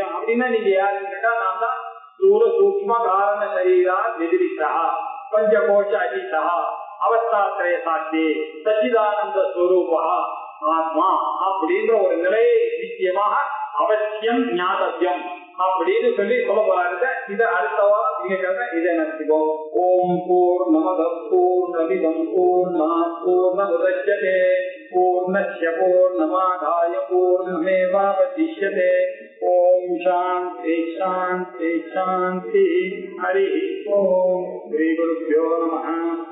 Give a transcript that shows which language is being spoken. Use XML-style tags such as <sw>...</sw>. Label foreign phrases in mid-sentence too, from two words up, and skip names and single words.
<ta>அப்படின்னா நீங்க யாருன்னு கேட்டா நான் தான்</ta> <sa>स्थूल सूक्ष्म कारण शरीर व्यतिरिक्त पञ्चकोश अतीत अवस्थात्रय साक्षी सच्चिदानन्द स्वरूप आत्मा</sa> <ta>அப்படின்ற ஒரு நிலையை நிச்சயமாக அவசியம் ஞாபகம் அப்படின்னு சொல்லி சொல்ல போறாங்க. இதை அடுத்தவா இன்னைக்காக இதை நினைச்சுக்கோம்.</ta> <sa>ॐ पूर्णमदः पूर्णमिदं पूर्णात् पूर्णमुदच्यते पूर्णस्य पूर्णमादाय पूर्णमेवावशिष्यते. ॐ शान्तिः शान्तिः शान्तिः. हरिः ॐ। श्री गुरुभ्यो नमः.</sa>